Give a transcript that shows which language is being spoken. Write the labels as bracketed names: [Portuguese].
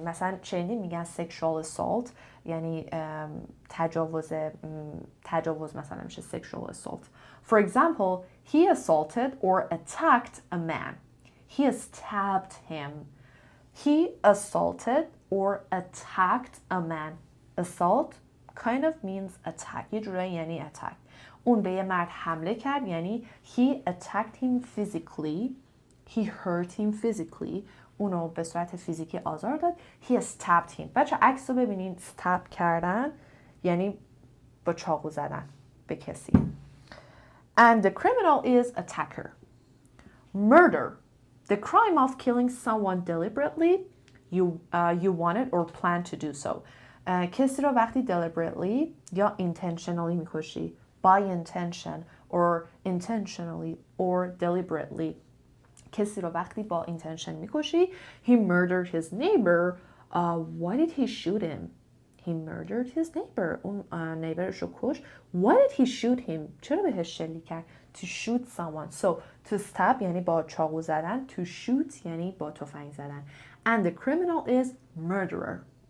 [Persian] مثلا چندی میگن sexual assault یعنی تجاوز مثلا میشه sexual assault. [English] For example, he assaulted or attacked a man. He stabbed him. He assaulted or attacked a man. Assault kind of means attack. [Persian] یه جورایی یعنی attack. اون به یه مرد حمله کرد یعنی [English] he attacked him physically. He hurt him physically. [Persian] اونو به صورت فیزیکی آزار داد. [English] He stabbed him. [Persian] بچه عکس رو ببینین. stab کردن یعنی با چاقو زدن به کسی. [English] And the criminal is attacker. Murder. The crime of killing someone deliberately, you wanted or planned to do so. [Persian] کسی رو وقتی deliberately یا intentionally میکشی. [English] By intention or intentionally or deliberately. [Persian] کسی رو وقتی با intention میکشی. [English] He murdered his neighbor. Why did he shoot him? He murdered his neighbor. [Persian] اون نیبرش رو کش. [English] Why did he shoot him? [Persian] چرا بهش شلیک کرد? [English] To shoot someone. So to stab [Persian] یعنی با چاقو زدن. [English] To shoot [Persian] یعنی با تفنگ زدن. [English] And the criminal is murderer.